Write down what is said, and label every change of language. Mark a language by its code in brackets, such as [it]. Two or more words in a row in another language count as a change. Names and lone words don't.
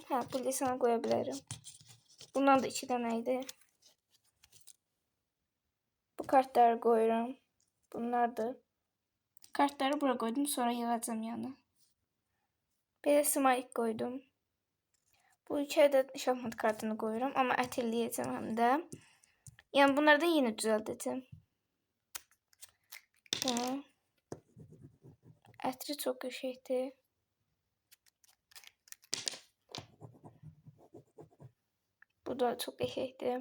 [tr] Bu lisana koyabilirim. Bundan da 2 taneydi. Bu kartları koyuyorum. Bunlar da. Kartları buraya koydum. Sonra yığacağım yana. Bir smile koydum. Bu 2 adet şahmat kartını koyuyorum [az] ama ətirləyəcəm həm də. Yəni bunları da yeni düzəldəcəm. Ətri çox qəşəngdir. Bu da çox qəşəngdir.